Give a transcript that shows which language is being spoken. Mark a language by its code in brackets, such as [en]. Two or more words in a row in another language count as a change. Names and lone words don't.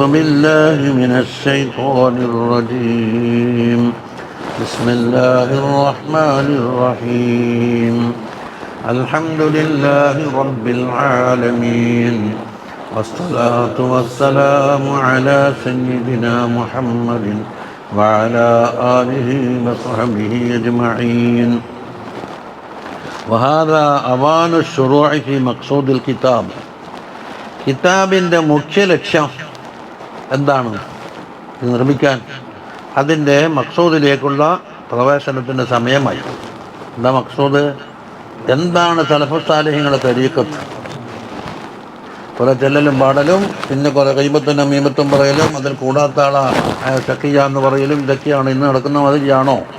[ar] بالله من الشيطان الرجيم بسم الله الرحمن الرحيم الحمد لله رب العالمين والصلاة والسلام على سيدنا محمد وعلى آله وصحبه أجمعين وهذا أوان الشروع في مقصود الكتاب [ml] കിതാബിൻ്റെ മുഖ്യ ലക്ഷ്യം എന്താണ് നിർമ്മിക്കാൻ അതിൻ്റെ മഖ്സൂദിലേക്കുള്ള പ്രവേശനത്തിൻ്റെ സമയമായി. എന്താ മഖ്സൂദ്? എന്താണ് സലഫു സാലിഹ്യങ്ങളുടെ തരീഖത്ത്? കുറെ ചെല്ലലും പാടലും, പിന്നെ കുറെ ഗൈബത്തും നമീമത്തും പറയലും, അതിൽ കൂടാത്ത ആളാ ഷക്കിയ എന്ന് പറയലും, ഇതൊക്കെയാണ് ഇന്ന് നടക്കുന്ന മാതിരിയാണോ?